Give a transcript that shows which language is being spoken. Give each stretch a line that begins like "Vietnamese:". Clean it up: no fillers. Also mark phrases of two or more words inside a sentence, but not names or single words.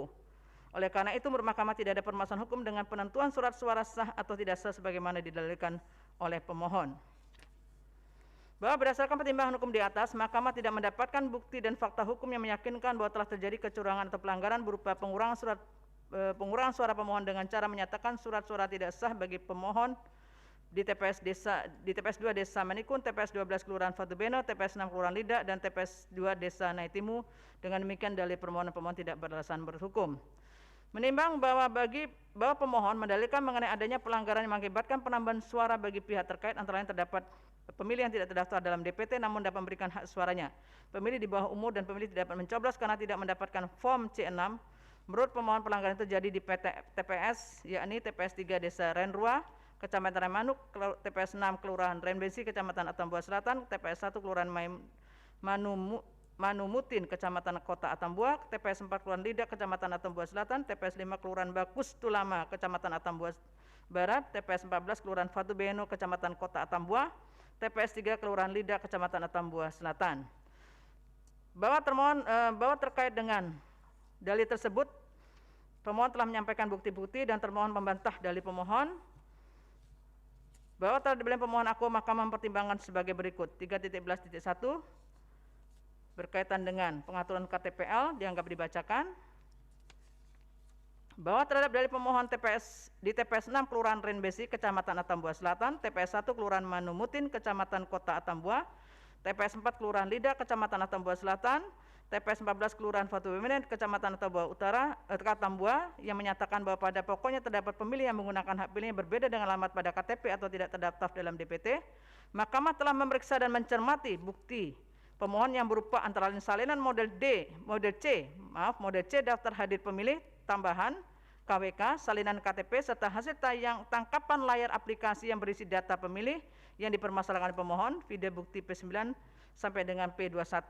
Indonesian: Oleh karena itu menurut Mahkamah tidak ada permasalahan hukum dengan penentuan surat suara sah atau tidak sah sebagaimana didalilkan oleh pemohon. Bahwa berdasarkan pertimbangan hukum di atas, Mahkamah tidak mendapatkan bukti dan fakta hukum yang meyakinkan bahwa telah terjadi kecurangan atau pelanggaran berupa pengurangan suara pemohon dengan cara menyatakan surat suara tidak sah bagi pemohon di TPS 2 Desa Manikun, TPS 12 Kelurahan Fatubeno, TPS 6 Kelurahan Lidak, dan TPS 2 Desa Naitimu. Dengan demikian dalil permohonan pemohon tidak beralasan berhukum. Menimbang bahwa pemohon mendalilkan mengenai adanya pelanggaran yang mengakibatkan penambahan suara bagi pihak terkait, antara lain terdapat pemilih yang tidak terdaftar dalam DPT namun dapat memberikan hak suaranya, pemilih di bawah umur, dan pemilih tidak dapat mencoblos karena tidak mendapatkan form C6. Menurut pemohon pelanggaran itu terjadi di TPS, yakni TPS 3 Desa Renrua, Kecamatan Remanuk, TPS 6 Kelurahan Renbesi, Kecamatan Atambua Selatan, TPS 1 Kelurahan Manumutin, Kecamatan Kota Atambua, TPS 4 Kelurahan Lidak, Kecamatan Atambua Selatan, TPS 5 Kelurahan Bakus Tulama, Kecamatan Atambua Barat, TPS 14 Kelurahan Fatubeno, Kecamatan Kota Atambua, TPS 3 Kelurahan Lidak, Kecamatan Atambua Selatan. Bahwa terkait dengan dalil tersebut, pemohon telah menyampaikan bukti-bukti dan termohon membantah dalil pemohon. Bahwa terhadap dalil pemohon aku, Mahkamah mempertimbangkan sebagai berikut. 3.11.1 berkaitan dengan pengaturan KTPL dianggap dibacakan. Bahwa terhadap dalil pemohon di TPS 6 Kelurahan Renbesi, Kecamatan Atambua Selatan, TPS 1 Kelurahan Manumutin, Kecamatan Kota Atambua, TPS 4 Kelurahan Lidak, Kecamatan Atambua Selatan, TPS 14 Kelurahan Fatubeno, Kecamatan Atambua Utara, Atambua, yang menyatakan bahwa pada pokoknya terdapat pemilih yang menggunakan hak pilihnya berbeda dengan alamat pada KTP atau tidak terdaftar dalam DPT. Mahkamah telah memeriksa dan mencermati bukti pemohon yang berupa antara lain salinan model C daftar hadir pemilih tambahan KWK, salinan KTP, serta hasil tangkapan layar aplikasi yang berisi data pemilih yang dipermasalahkan pemohon, video bukti P9 sampai dengan P21.